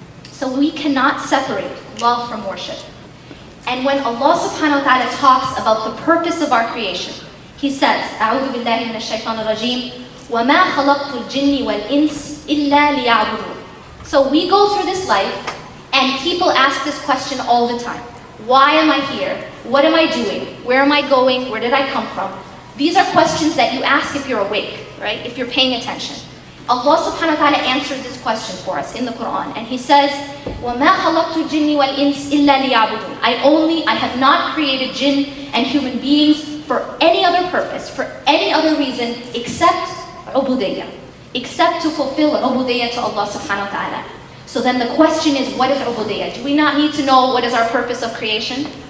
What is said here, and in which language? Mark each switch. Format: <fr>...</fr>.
<en>So we cannot separate love from worship. And when Allah subhanahu wa ta'ala talks about the purpose of our creation, He says,</en> <ar>أعوذ بالله من الشيطان الرجيم وَمَا خَلَقْتُ الْجِنِّ وَالْإِنسِ إِلَّا لِيَعْبُدُونَ.</ar> <en>So we go through this life and people ask this question all the time. Why am I here? What am I doing? Where am I going? Where did I come from? These are questions that you ask if you're awake, right? If you're paying attention. Allah subhanahu wa ta'ala answers this question for us in the Quran. And He says,</en> <ar>وَمَا خَلَقْتُ الْجِنِّ وَالْإِنسِ إِلَّا لِيَعْبُدُونَ.</ar> <en>I have not created jinn and human beings for any other purpose, for any other reason except ubudiyya, except to fulfill ubudiyya to Allah subhanahu wa ta'ala. So then the question is, what is ubudiyya? Do we not need to know what is our purpose of creation?</en>